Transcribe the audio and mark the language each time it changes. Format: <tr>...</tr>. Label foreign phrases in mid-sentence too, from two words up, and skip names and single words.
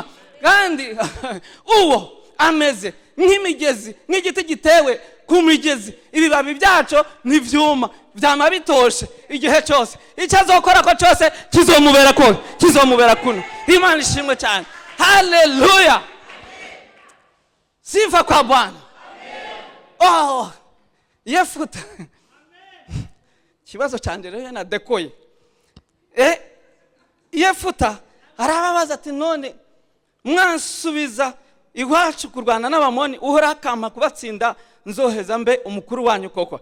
<rn>Kandi uwo ameze nk'imigezi, nk'igiti gitewe ku migezi, ibibabi byaco ntivyuma, vyama bitoshe igihe cyose. Icyo azokora ko cyose kizomubera kuno. Imana ishimwe cyane. Haleluya.</rn> <sw>Sifa kwa Bwana.</sw> <rn>Yefuta. Kibazo cyanje rero na dekoye. Yefuta arababaza ati none mwansubiza iwacu kurwana n'abamoni Uhoraho akampa kubatsinda, nzoheza mbe umukuru wanyu koko.</rn>